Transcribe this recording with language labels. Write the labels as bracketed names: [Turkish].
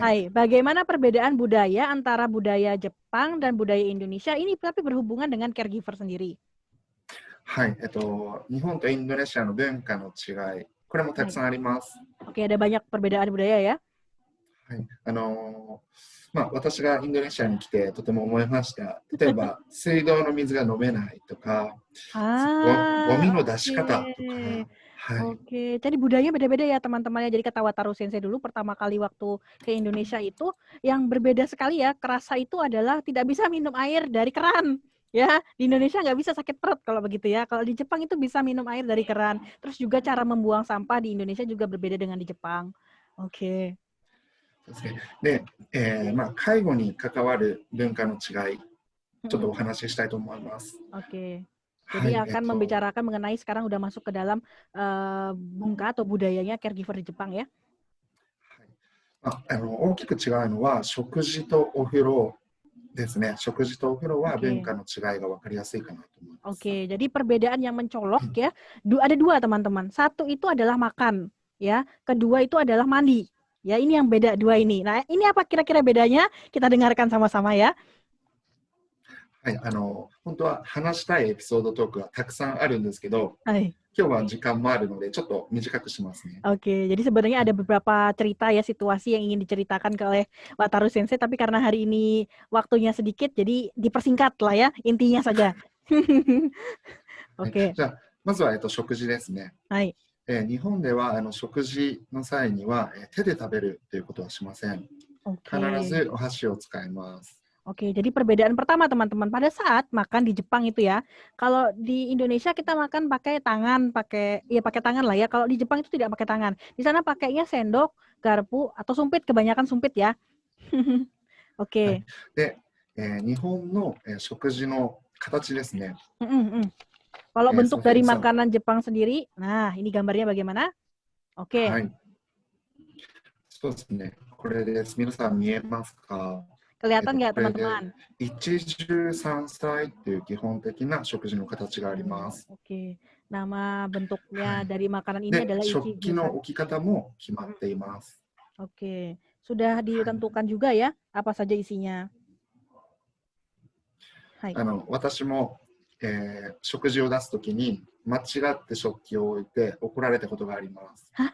[Indonesian] Bagaimana perbedaan budaya antara budaya Jepang dan budaya Indonesia ini tapi berhubungan dengan caregiver sendiri? [Japanese] はい、日本とインドネシアの文化の違い、これもたくさんあります。 [Indonesian] Oke, ada banyak perbedaan budaya ya. [Japanese] はい、私がインドネシアに来てとても思いました。例えば水道の水が飲めないとか、ゴミの出し方とか。 [Indonesian] Oke, jadi budayanya beda-beda ya teman-temannya. Jadi kata Wataru Sensei dulu pertama kali waktu ke Indonesia itu yang berbeda sekali ya, kerasa itu adalah tidak bisa minum air dari keran. Ya, di Indonesia nggak bisa sakit perut kalau begitu ya. Kalau di Jepang itu bisa minum air dari keran. Terus juga cara membuang sampah di Indonesia juga berbeda dengan di Jepang. Oke. [Japanese] で、介護に関わる文化の違い、ちょっとお話ししたいと思います。 [Indonesian] Oke. Jadi akan membicarakan mengenai sekarang udah masuk ke dalam bungka atau budayanya caregiver di Jepang ya. [Japanese] 大きく違うのは食事とお風呂ですね。食事とお風呂は文化の違いが分かりやすいかなと思います。 [Indonesian] Oke, jadi perbedaan yang mencolok ya, ada dua teman-teman. Satu itu adalah makan, ya. Kedua itu adalah mandi. Ya, ini yang beda dua ini. Nah, ini apa kira-kira bedanya? Kita dengarkan sama-sama ya. [Japanese] はい、本当は話したいエピソードトークはたくさんあるんですけど、今日は時間もあるのでちょっと短くしますね。 [Indonesian] Oke, jadi sebenarnya ada beberapa cerita ya situasi yang ingin diceritakan oleh Wataru Sensei, tapi karena hari ini waktunya sedikit, jadi dipersingkat lah ya, intinya saja. Oke. [Japanese] じゃあまずは食事ですね。はい。日本では食事の際には手で食べるということはしません。必ずお箸を使います。 [Indonesian] Oke, jadi perbedaan pertama teman-teman pada saat makan di Jepang itu ya. Kalau di Indonesia kita makan pakai tangan, pakai tangan lah ya. Kalau di Jepang itu tidak pakai tangan. Di sana pakainya sendok, garpu atau sumpit, kebanyakan sumpit ya. Oke. [Japanese] で、日本の食事の形ですね。 [Indonesian] Kalau bentuk dari makanan Jepang sendiri, nah ini gambarnya bagaimana? Oke. [Japanese] はい。そうですね。これです。皆さん見えますか [Indonesian] ？Kelihatan nggak teman-teman? [Japanese] 一汁三菜っていう基本的な食事の形があります。 [Indonesian] Oke. Nama bentuknya dari makanan ini adalah [Japanese] 食器の置き方も決まっています。 [Indonesian] Oke. Sudah ditentukan juga ya apa saja isinya. [Japanese] 私も、食事を出すときに間違って食器を置いて怒られたことがあります。